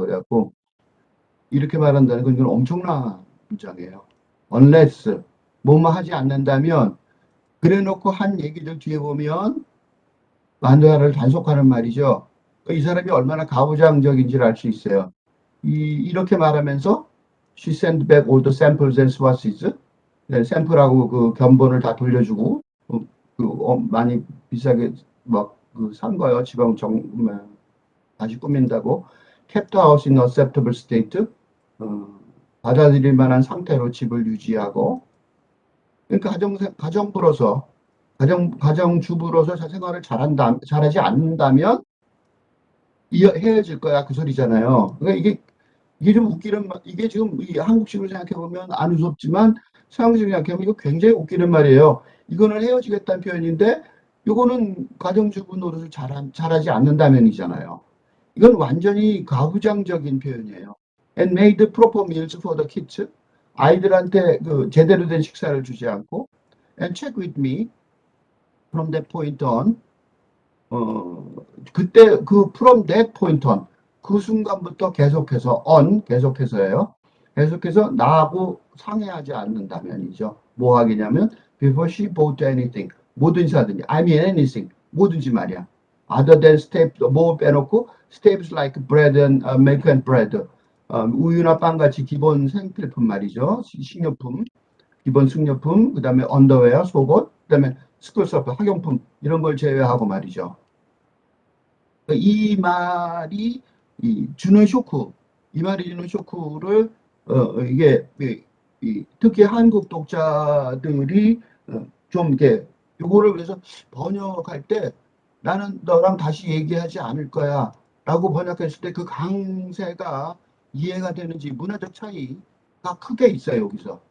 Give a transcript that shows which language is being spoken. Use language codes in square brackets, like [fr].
[ko] 그래갖고, 이렇게 말한다는 건 이건 엄청난 문장이에요. unless, 뭐뭐 하지 않는다면, 그래 놓고 한 얘기들 뒤에 보면, 마누라를 단속하는 말이죠. 이 사람이 얼마나 가부장적인지를 알 수 있어요. 이렇게 말하면서 [en] she sent back all the samples and swatches. [ko] 네, 샘플하고 그 견본을 다 돌려주고 많이 비싸게 막산 거예요. 지방 다시 꾸민다고. [en] kept the house in acceptable state. [ko] 어, 받아들일 만한 상태로 집을 유지하고. 그러니까 가정부로서 가정주부로서 생활을 잘하지 않는다면 헤어질 거야 그 소리잖아요. 그러니까 이게 좀 웃기는 이게 지금 이 한국식으로 생각해 보면 안 무섭지만 서양식으로 생각해 보면 이거 굉장히 웃기는 말이에요. 이거는 헤어지겠다는 표현인데 이거는 가정주부 노릇을 잘하지 않는다면이잖아요. 이건 완전히 가부장적인 표현이에요. [en] And made proper meals for the kids. [ko] 아이들한테 그 제대로 된 식사를 주지 않고 [en] and check with me from that point on. [ko] 어, 그때 [en] from that point on [ko] 그 순간부터 계속해서예요. 계속해서 나하고 상의하지 않는다면이죠. 뭐 하겠냐면 [en] before she bought anything [ko] 뭐든지 하든지 [en] I mean anything [ko] 뭐든지 말이야. [en] other than staples [ko] 뭐 빼놓고 [en] staples like bread and milk and bread [ko] 우유나 빵 같이 기본 생필품 말이죠. 식료품 기본 식료품 그다음에 언더웨어 속옷 그다음에 스쿨 서프 학용품 이런 걸 제외하고 말이죠. 이 말이 주는 쇼크, 이 말이 주는 쇼크를 이게 특히 한국 독자들이 좀 이렇게 요거를 그래서 번역할 때 나는 너랑 다시 얘기하지 않을 거야라고 번역했을 때 그 강세가 이해가 되는지 문화적 차이가 크게 있어요 여기서.